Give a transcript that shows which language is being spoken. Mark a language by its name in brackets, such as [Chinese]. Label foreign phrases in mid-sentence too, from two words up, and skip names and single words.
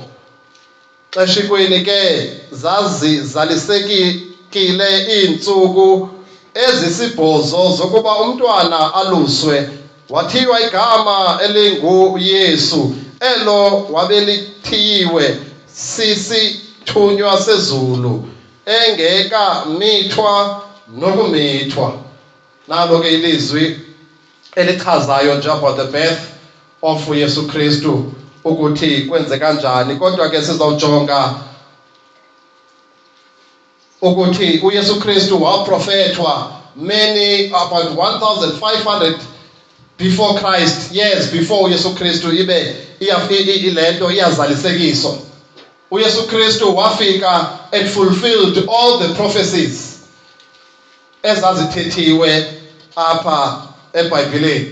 [Xhosa] Xeshikweni ke zalizalisekile iintsuku ezisibhozo zokuba umntwana aluswe, wathiywa igama elinguYesu, elo wabelithiyiwe sisithunywa sezulu, engekamithwa nokumithwa. Nalo ke ilizwi elichazayo nje [English] about the birth of [Xhosa] uYesu Kristu ukuthi kwenze kanjani. Kodwa ke sizawujonga ukuthi uYesu Kristu waprofethwa [English] many about 1500 before Christ, years before [Xhosa] uYesu Kristu ibe ilento iyazalisekiswa. uYesu Kristu wafika [English] and fulfilled all the prophecies [Xhosa] ezazithethiwe apha eBhayibhileni.